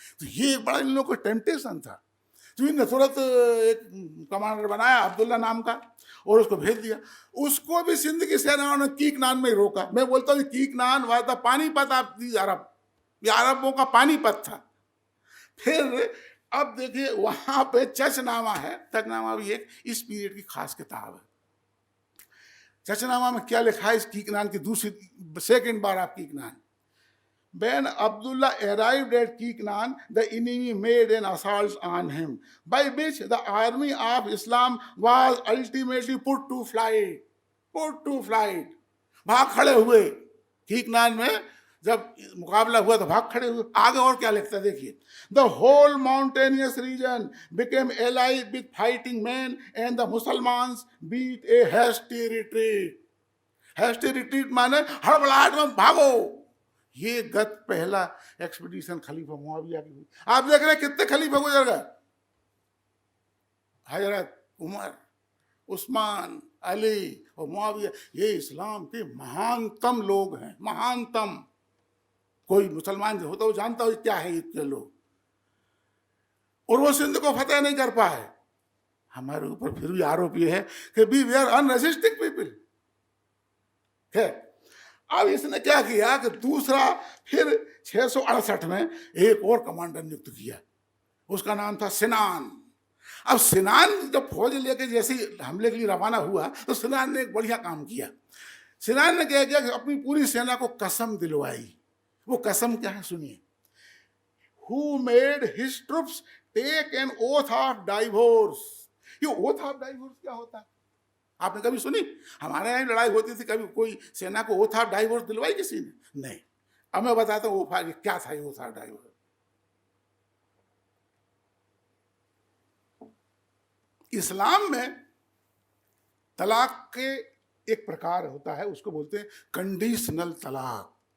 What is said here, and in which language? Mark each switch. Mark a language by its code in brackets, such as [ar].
[hi] तो ये एक बड़ा इन लोगों को टेम्पटेशन था। तो इन्होंने तुरंत एक कमांडर बनाया अब्दुल्ला नाम का और उसको भेज दिया। उसको भी सिंध की सेनाओं ने कीकनान में ही रोका। मैं बोलता हूँ कीकनान was the Panipat of the अरब, ये अरबों का पानीपत था। फिर अब देखिए वहां पे चचनामा है, चचनामा भी एक इस पीरियड की खास किताब है। [en] चचनामा में क्या लिखा है इस कीकनान की दूसरी सेकंड बार आप Kiknan, When Abdullah arrived at Kiknan, the enemy made an assault on him, by which the army of Islam was ultimately put to flight. [hi] Put to flight. भाग खड़े हुए। कीकनान में जब मुकाबला हुआ तो भाग खड़े हुए। [en] आगे और क्या लिखता है देखिए, The whole mountainous region became alive with fighting men, and the Muslims beat a hasty retreat. [hi] Hasty retreat माने हड़बड़ाहट में भागो। ये गत पहला एक्सपीडिशन खलीफा मुआविया की हुई। आप देख रहे हैं कितने खलीफा गुजर गए, हजरत उमर, उस्मान, अली और मुआविया। ये इस्लाम के महानतम लोग हैं, महानतम। कोई मुसलमान जो होता है वो जानता हो क्या है इतने लोग, और वो सिंध को फतेह नहीं कर पाए। हमारे ऊपर फिर भी आरोप ये है कि वी आर अनरेजिस्टिंग पीपल है। अब इसने क्या किया कि दूसरा फिर 668 में एक और कमांडर नियुक्त किया, उसका नाम था सिनान। अब सिनान जब फौज लेके जैसे हमले के लिए रवाना हुआ तो सिनान ने एक बढ़िया काम किया। सिनान ने क्या किया कि अपनी पूरी सेना को कसम दिलवाई। [en] वो कसम क्या है सुनिए, Who made his troops take an oath of divorce। [hi] ये oath of divorce क्या होता है, आपने कभी सुनी? हमारे यहाँ लड़ाई होती थी, कभी कोई सेना को ओथ ऑफ डाइवोर्स दिलवाई किसी ने? नहीं। अब मैं बताता हूँ क्या था ये ओथ ऑफ डाइवोर्स। इस्लाम में तलाक के एक प्रकार होता है, उसको बोलते हैं कंडीशनल तलाक।